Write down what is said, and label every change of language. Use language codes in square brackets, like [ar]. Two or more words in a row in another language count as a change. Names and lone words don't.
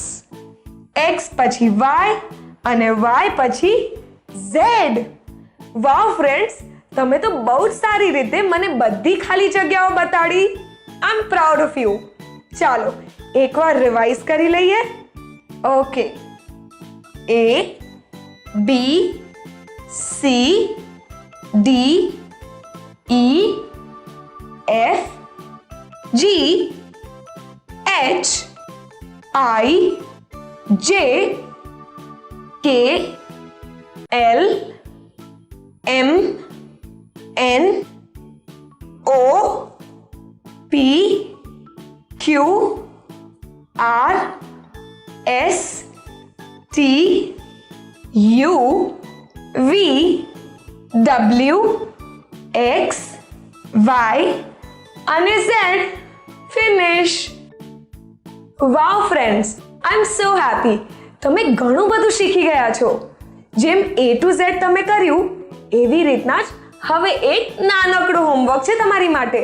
[gu] X પછી Y અને Y પછી Z. [en] wow friends, [gu] તમે તો બહુ જ સારી રીતે મને બધી ખાલી જગ્યાઓ બતાડી. [en] I am proud of you. [gu] ચાલો એકવાર રિવાઇઝ કરી લઈએ. ઓકે. [en] A, B, C, D, E, F, G H I J K L M N O P Q R S T U V W X Y અને Z. finish. wow friends, I am so happy. [gu] તમે ઘણું બધું શીખી ગયા છો. જેમ [en] A to Z [gu] તમે કર્યું એવી રીતના જ હવે એક નાનકડું હોમવર્ક છે તમારી માટે.